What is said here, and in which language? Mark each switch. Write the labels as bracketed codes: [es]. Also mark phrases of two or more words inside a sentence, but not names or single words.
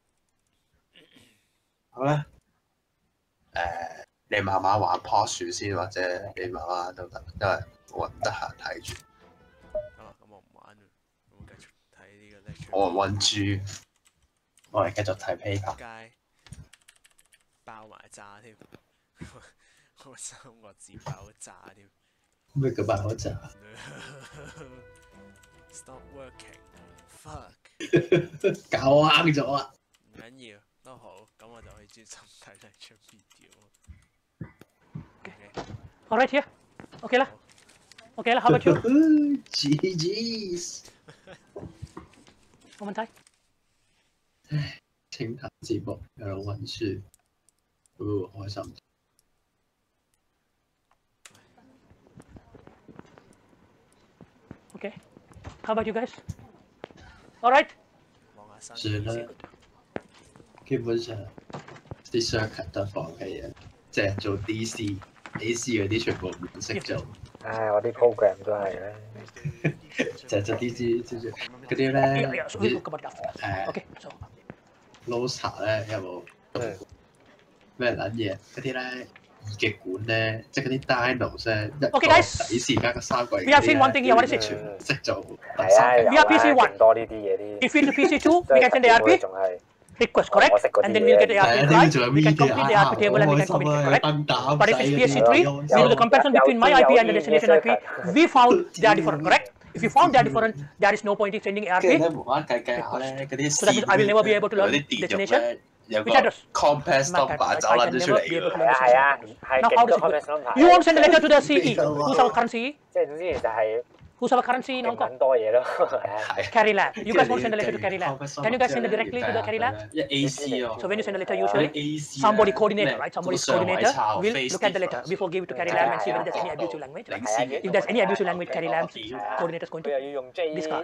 [yue] 好啦，你慢慢玩棵樹先，或者你慢慢都得，因為我唔得閒睇住。咁我唔玩啦，我繼續睇呢個 lecture。我溫書，我哋繼續睇 paper。街爆埋炸添，我三個字爆炸添。咩叫爆炸 [en] ？Stop working, fuck！ [yue] 搞啱咗啊！唔緊要，都好，咁我就可以專心睇 [en] lecture video。 All right here. Okay 啦。Okay 啦 ，How about you? GGs。 [yue] 冇問題。清談節目有人溫書，開心。 [en] Okay. How about you guys? All right. [yue] 算啦，基本上啲 circuit 都放棄啊，即係做 DC、AC 嗰啲全部唔識做。唉，我啲 program 都係咧，就係做 DC 嗰啲咧， [en] Okay. So. [yue] Loser 咧有冇咩撚嘢？嗰啲咧二極管咧，即係嗰啲 Dinos 咧，一個底線加個三個。 [en] We have seen one thing here. What is it? [yue] 全部識做。係啊， [en] We have PC one. [yue] 多呢啲嘢啲。 [en] If it's PC2, we can send the ARP. Request correct, and then we'll get the ARP right. We can complete the ARP table and we can commit it correct. But if it's PSC3, we do the comparison between my IP and the destination IP. We found they are different, correct? If you found they are different, there is no point in sending ARP. So that means I will never be able to learn destination. Which address? Compass number [yue] 走撚咗出嚟㗎。係啊，係 [en] Now how does it go? You want to send a letter to the CE? Who's our current CE? [yue] 即係總之就係 [en] Who's our current CE in Hong Kong? [yue] 揾多嘢咯。 [en] Carry Lam. You guys want to send a letter to Carry Lam? Can you guys send it directly to the Carry Lam? [yue] AC 啊。 [en] So when you send a letter, usually somebody coordinator, right? Somebody's coordinator will look at the letter before give it to Carry Lam and see whether there's any abusive language. If there's any abusive language, Carry Lam's coordinator is going to discard.